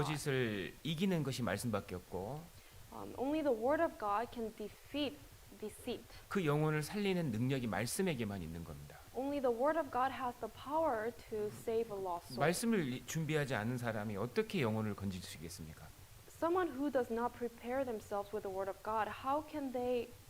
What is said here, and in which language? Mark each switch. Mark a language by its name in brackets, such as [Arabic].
[Korean] 거짓을 이기는 것이 말씀밖에 없고 [English] Only the word of God can defeat deceit. [Korean] 그 영혼을 살리는 능력이 말씀에게만 있는 겁니다. [English] Only the word of God has the power to save a lost soul. [Korean] 말씀을 준비하지 않은 사람이 어떻게 영혼을 건지시겠습니까? [English] Someone who does not prepare themselves with the word of God, how can they